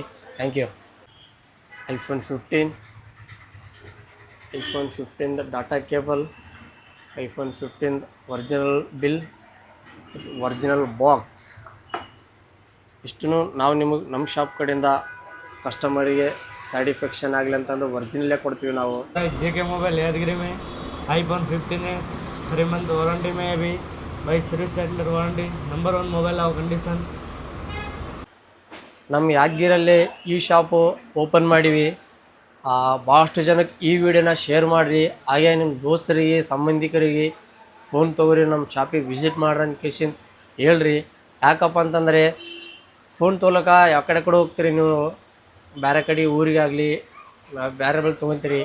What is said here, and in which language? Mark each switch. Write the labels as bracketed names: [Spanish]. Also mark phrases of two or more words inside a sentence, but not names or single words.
[English] thank you. [Kannada] iPhone 15ದ [English] data cable, [Kannada] iPhone 15 [English] original bill, original box [Kannada] ಇಷ್ಟೂ ನಾವು ನಿಮಗೆ ನಮ್ಮ ಶಾಪ್ ಕಡೆಯಿಂದ ಕಸ್ಟಮರಿಗೆ ಸ್ಯಾಟಿಸ್ಫ್ಯಾಕ್ಷನ್ ಆಗಲಿ ಅಂತಂದು ಒರಿಜಿನಲ್ಲೇ ಕೊಡ್ತೀವಿ ನಾವು. [Hindi] जेके मोबाइल यादगिरी में iPhone 15 है, 3 [English] month warranty [Hindi] में है अभी भाई, [English] service centre warranty, [Hindi] नंबर 1 मोबाइल आओ कंडीशन। [Kannada] ನಮ್ಮ ಯಾದಗಿರಲ್ಲಿ ಈ ಶಾಪು ಓಪನ್ ಮಾಡೀವಿ. ಭಾಳಷ್ಟು ಜನಕ್ಕೆ ಈ ವಿಡಿಯೋನ ಶೇರ್ ಮಾಡಿರಿ. ಹಾಗೆ ನಿಮ್ಮ ದೋಸ್ತರಿಗೆ, ಸಂಬಂಧಿಕರಿಗೆ ಫೋನ್ ತೊಗೊರಿ, ನಮ್ಮ ಶಾಪಿಗೆ ವಿಸಿಟ್ ಮಾಡ್ರಿ ಅಂತ ಕೇಸಿನ್ ಹೇಳ್ರಿ. ಯಾಕಪ್ಪ ಅಂತಂದರೆ ಫೋನ್ ತೊಗೊಳಕ್ಕೆ ಯಾವ ಕಡೆ ಹೋಗ್ತೀರಿ ನೀವು, ಬೇರೆ ಕಡೆ ಊರಿಗಾಗಲಿ ಬೇರೆ ಬಳಿ ತೊಗೊತೀರಿ.